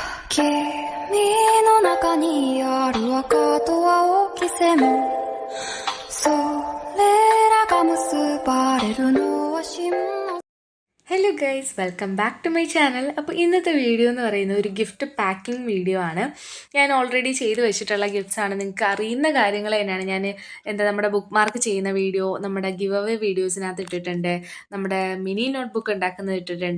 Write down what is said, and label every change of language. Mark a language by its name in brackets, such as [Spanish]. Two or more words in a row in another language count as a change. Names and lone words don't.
[Japanese] 君の中にある赤と青き線それらが結ばれるのは真の [English] Hello guys, welcome back to my channel. [Malayalam] അപ്പോൾ ഇന്നത്തെ വീഡിയോ എന്ന് പറയുന്നത് ഒരു [English] gift packing video [Malayalam] ആണ്. ഞാൻ ഓൾറെഡി ചെയ്ത് വെച്ചിട്ടുള്ള ഗിഫ്റ്റ്സ് ആണ്. നിങ്ങൾക്ക് അറിയുന്ന കാര്യങ്ങൾ തന്നെയാണ്. ഞാൻ നമ്മുടെ [English] book mark [Malayalam] ചെയ്യുന്ന വീഡിയോ, നമ്മുടെ [English] give away [Malayalam] വീഡിയോസിനകത്ത് ഇട്ടിട്ടുണ്ട്, നമ്മുടെ [English] mini notebook [Malayalam] ഉണ്ടാക്കുന്നത് ഇട്ടിട്ടുണ്ട്.